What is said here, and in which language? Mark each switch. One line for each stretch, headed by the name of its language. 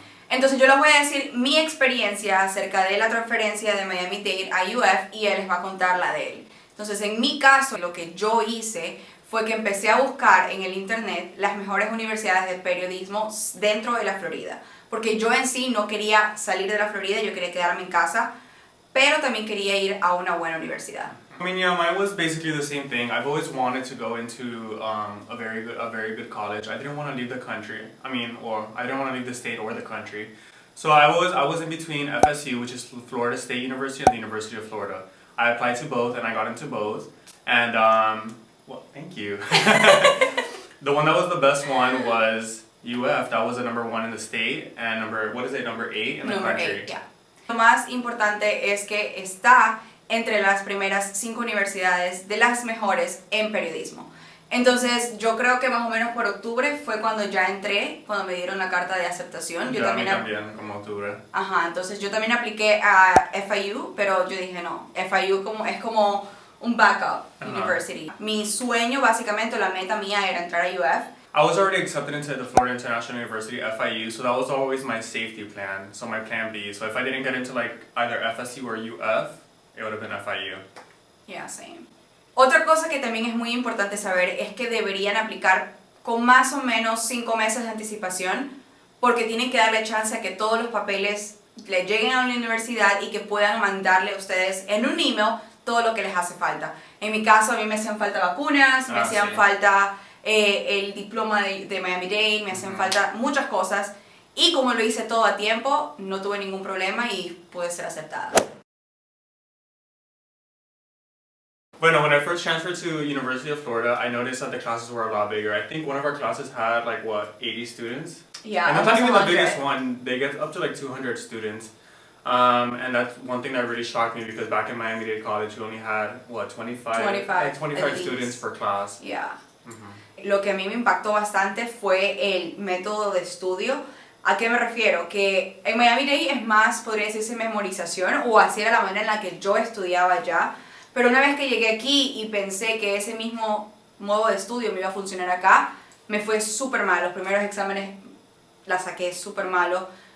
Spanish: Entonces yo les voy a decir mi experiencia acerca de la transferencia de Miami-Dade a UF y él les va a contar la de él. Entonces en mi caso, lo que yo hice fue que empecé a buscar en el internet las mejores universidades de periodismo dentro de la Florida. Porque yo en sí no quería salir de la Florida, yo quería quedarme en casa, pero también quería ir a una buena universidad.
English: I mean, yeah, mine was basically the same thing. I've always wanted to go into a very good college. I didn't want to leave the country. I didn't want to leave the state or the country. So I was in between FSU, which is Florida State University, and the University of Florida. I applied to both, and I got into both. And well, thank you. The one that was the best one was UF. That was the #1 in the state, and number 8 in the country. 8, yeah.
Spanish: Lo más importante es que está entre las primeras 5 universidades de las mejores en periodismo. Entonces yo creo que más o menos por octubre fue cuando ya entré, cuando me dieron la carta de aceptación. Yo también, como octubre. Ajá, entonces yo también apliqué a FIU, pero yo dije no, FIU es como un
English: backup university.
Spanish: Mi sueño, básicamente, la meta mía era entrar a UF.
English: I was already accepted into the Florida International University, FIU, so that was always my safety plan, so my plan B. So if I didn't get into like either FSU or UF, it would have been FIU. Yeah, same.
Spanish: Otra cosa que también es muy importante saber es que deberían aplicar con más o menos 5 meses de anticipación porque tienen que darle chance a que todos los papeles le lleguen a la universidad y que puedan mandarle a ustedes en un email todo lo que les hace falta. En mi caso, a mí me hacían falta vacunas, me hacían falta el diploma de Miami-Dade, me hacían falta muchas cosas y como lo hice todo a tiempo, no tuve ningún problema y pude ser aceptada. Bueno,
English: when I first transferred to University of Florida, I noticed that the classes were a lot bigger. I think one of our classes had like, 80 students? Yeah, and that's not even the biggest one. They get up to like 200 students. And that's one thing that really shocked me because back in Miami-Dade College, we only had, 25 students per class. Yeah.
Spanish: Lo que a mí me impactó bastante fue el método de estudio. ¿A qué me refiero? Que en Miami-Dade es más, podría decirse, memorización, o así era la manera en la que yo estudiaba allá. Pero una vez que llegué aquí y pensé que ese mismo modo de estudio me iba a funcionar acá, me fue súper mal. Los primeros exámenes la saqué súper malo.